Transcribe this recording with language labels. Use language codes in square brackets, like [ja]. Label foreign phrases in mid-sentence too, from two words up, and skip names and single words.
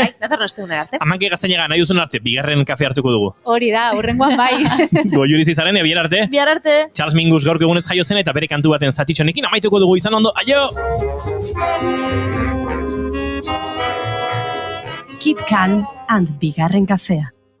[eu] Datorren ostegun arte. Amanke Gaztainaga nahi duzun arte, bigarren kafe hartuko dugu. Hori da, horrengoan bai. Goiuriz izaren, bihar arte? Bihar arte. Charles Mingus gaurko egunez jaio zen eta bere kantu baten zatitxonekin amaituko dugu izan ondo. Aio! [en] Keep calm and [eu] bigarren kafea.